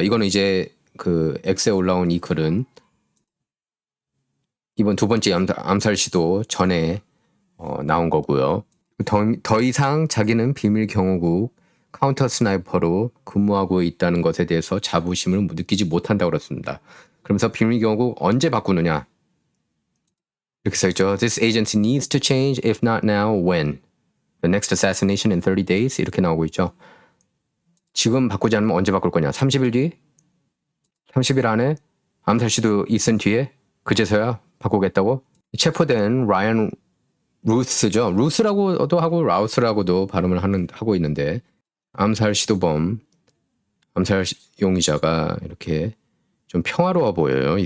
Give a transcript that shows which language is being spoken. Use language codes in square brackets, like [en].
[ko] 이거는 이제 그 X에 올라온 이 글은 이번 두 번째 암살 시도 전에 나온 거고요. 더 이상 자기는 비밀 경호국 카운터 스나이퍼로 근무하고 있다는 것에 대해서 자부심을 느끼지 못한다고 그랬습니다. 그러면서 비밀 경호국 언제 바꾸느냐? 이렇게 써있죠. [en] This agency needs to change. If not now, when? The next assassination in 30 days? [ko] 이렇게 나오고 있죠. 지금 바꾸지 않으면 언제 바꿀 거냐? 30일 뒤? 30일 안에 암살 시도 있은 뒤에 그제서야 바꾸겠다고? 체포된 라이언 루스죠. 루스라고도 하고 라우스라고도 발음을 하고 있는데 암살 시도범, 암살 용의자가 이렇게 좀 평화로워 보여요.